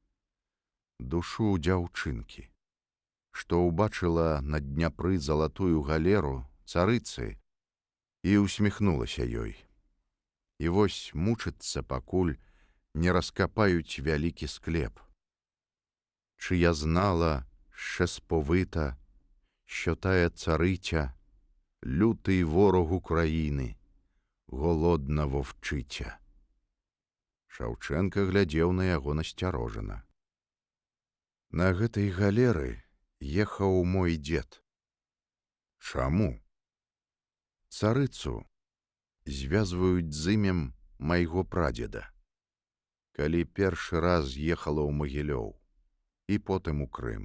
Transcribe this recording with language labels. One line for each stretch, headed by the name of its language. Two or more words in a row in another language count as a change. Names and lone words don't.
Belarusian: «Душу дзяўчынкі, што ўбачыла на Дняпры залатую галеру царыцы і усміхнулася ёй. І вось мучыцца, пакуль не раскапаюць вялікі склеп.
Ukrainian: Чи я знала ще сповита, що тая цариця — лютий ворог України, голодна вовчиця».
Belarusian: Шаўчэнка глядзеў на яго насцярожана. «На гэтай галеры ехаў мой дзед». «Чаму?» «Царыцу звязваюць з імем майго прадзеда, калі першы раз ехала ў Магілёў і потым у Крым.